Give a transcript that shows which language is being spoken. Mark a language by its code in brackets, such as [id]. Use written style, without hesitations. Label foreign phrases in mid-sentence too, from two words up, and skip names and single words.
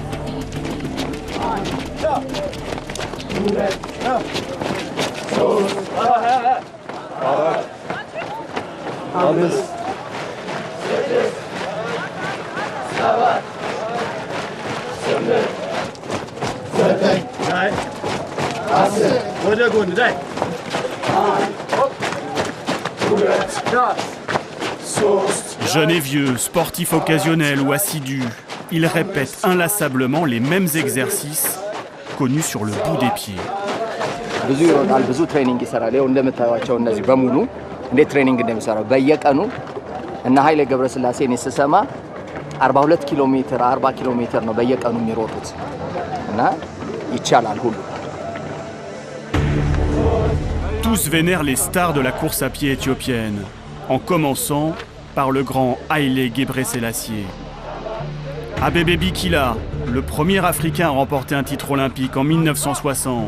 [fr] Jeunes et vieux, sportifs occasionnels ou assidus, ils répètent inlassablement les mêmes exercices connus sur le bout des pieds. [am] ብዙ ትሬኒንግ ይሰራል። ይኸው እንደምታዩቸው እነዚህ በሙሉ እንዴት ትሬኒንግ እንደሚሰራው በየቀኑ እና ኃይሌ ገብረስላሴ እኔ ስሰማ 42 ኪሎ ሜትር 40 ኪሎ ሜትር ነው በየቀኑ የሚሮጡት እና ይቻላል ሁሉ። [fr] Tous vénèrent les stars de la course à pied éthiopienne, en commençant par le grand Haïlé Gebrselassie. Abebe Bikila, le premier Africain à remporter un titre olympique en 1960.